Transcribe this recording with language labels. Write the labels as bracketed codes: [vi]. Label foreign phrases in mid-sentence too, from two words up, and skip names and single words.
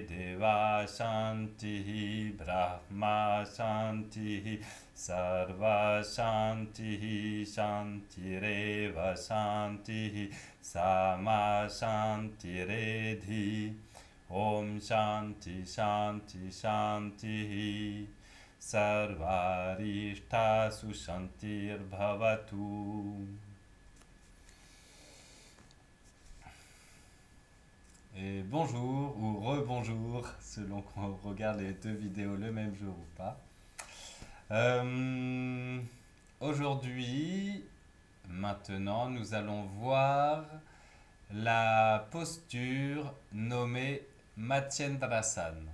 [sa] देव शान्तिः ब्रह्म शान्तिः सर्व शान्तिः शान्तिरेव शान्तिः सा मा शान्ति रेधि ॐ शान्तिः शान्तिः शान्तिः सर्वारिष्ट सुशान्तिर् भवतु. [fr] Et bonjour ou rebonjour selon qu'on regarde les deux vidéos le même jour ou pas. Aujourd'hui, maintenant, nous allons voir la posture nommée Matsyendrasana.